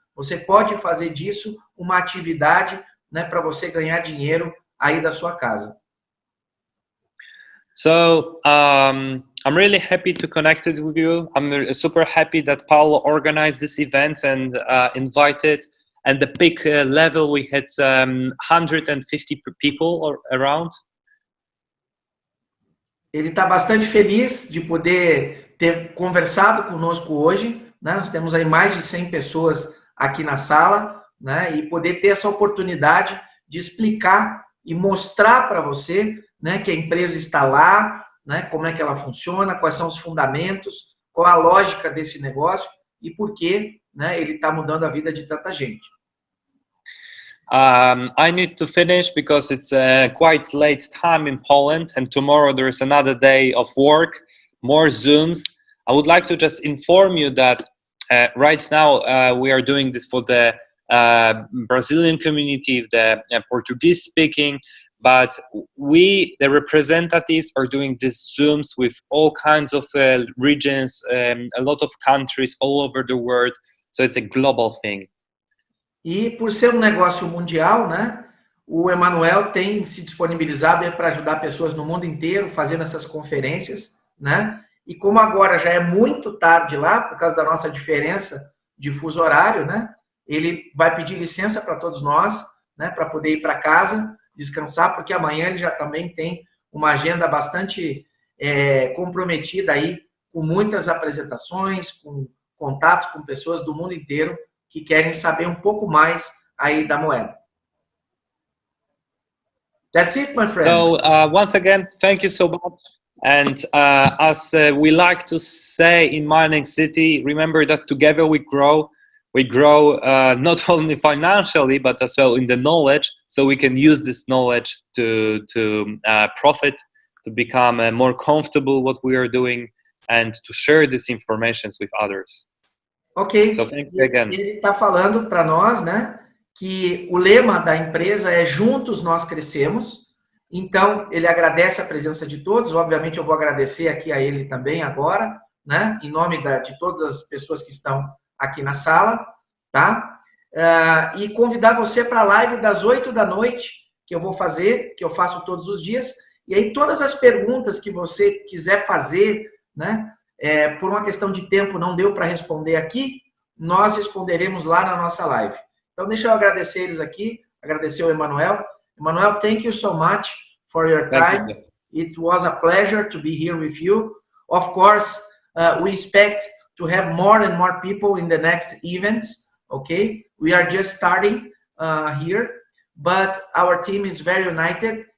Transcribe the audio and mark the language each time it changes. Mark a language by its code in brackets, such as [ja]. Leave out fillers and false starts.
[pt] Você pode fazer disso uma atividade, né, para você ganhar dinheiro aí da sua casa. [en] So I'm really happy to connect with you. I'm super happy that Paulo organized this event and invited. And the peak level we had 150 people around. [pt] Ele está bastante feliz de poder ter conversado conosco hoje, né? Nós temos aí mais de 100 pessoas aqui na sala, né? E poder ter essa oportunidade de explicar e mostrar para você, né, que a empresa está lá, né, como é que ela funciona, quais são os fundamentos, qual a lógica desse negócio e por que, né, ele está mudando a vida de tanta gente. [en] I need to finish because it's quite late time in Poland and tomorrow there is another day of work, more Zooms. I would like to just inform you that right now we are doing this for the Brazilian community, the Portuguese speaking, but we, the representatives, are doing these Zooms with all kinds of regions, a lot of countries all over the world. So it's a global thing. [pt] E por ser um negócio mundial, né? O Emanuel tem se disponibilizado para ajudar pessoas no mundo inteiro fazendo essas conferências, né? E como agora já é muito tarde lá, por causa da nossa diferença de fuso horário, né? Ele vai pedir licença para todos nós, né? Para poder ir para casa, descansar, porque amanhã ele já também tem uma agenda bastante comprometida aí, com muitas apresentações, com contatos com pessoas do mundo inteiro que querem saber um pouco mais aí da moeda. [en] That's it, my friend. So once again, thank you so much. And as we like to say in Mining City, remember that together we grow. We grow not only financially, but as well in the knowledge. So we can use this knowledge to profit, to become more comfortable what we are doing, and to share this information with others. Ok. So thank you again. [pt] Ele está falando para nós, né, que o lema da empresa é juntos nós crescemos. Então, ele agradece a presença de todos. Obviamente, eu vou agradecer aqui a ele também agora, né, em nome de todas as pessoas que estão aqui na sala, tá? E convidar você para a live das 8 da noite, que eu vou fazer, que eu faço todos os dias. E aí, todas as perguntas que você quiser fazer, né, por uma questão de tempo não deu para responder aqui, nós responderemos lá na nossa live. Então, deixa eu agradecer eles aqui, agradecer o Emanuel. [en] Emanuel, thank you so much for your time. It was a pleasure to be here with you. Of course, we expect to have more and more people in the next events, okay? We are just starting here, but our team is very united.